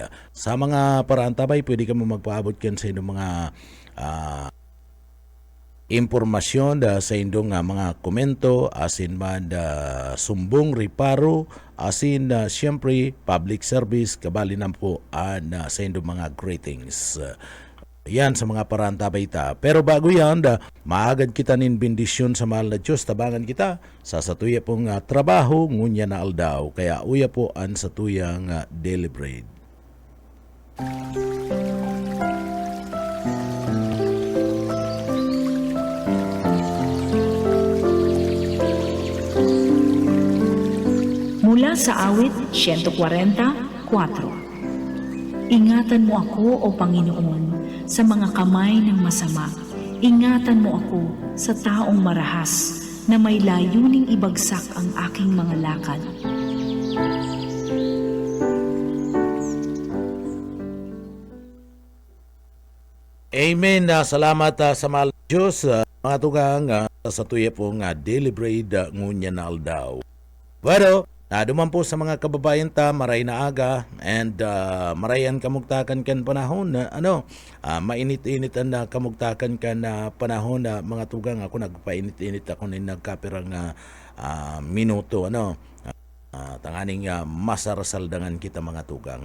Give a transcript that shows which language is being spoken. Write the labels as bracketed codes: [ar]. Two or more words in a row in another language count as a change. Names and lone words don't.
[bik] Sa mga parantabay, pwede ka mo magpaabot kan sa inyong mga impormasyon sa indong mga komento, asin man sumbong, riparo, asin siyempre [en] public service, [bik] kabali na po sa indong mga greetings. Yan sa mga parantabay ta. Pero bago yan, maagad kita nin bendisyon sa mahal na Diyos, tabangan kita sa satuya pong trabaho, ngunya na aldaw. Kaya uya po an satuyang [en] daily bread. [tl] Mula sa awit 144. Ingatan mo ako, O Panginoon, sa mga kamay ng masama. Ingatan mo ako sa taong marahas na may layuning ibagsak ang aking mga lakad. Amen. [bik] Salamat sa mahal na Diyos. Mga tugang sa tuya pong [en] daily bread [bik] ngunya na aldaw. Bueno, duman po sa mga kababayan ta, maray na aga and marayan kamugtakan kan panahon na mainit-init na kamugtakan kan panahon na mga tugang ako nagpainit-init ako na nagkapirang minuto tanganing masarasaldangan kita mga tugang.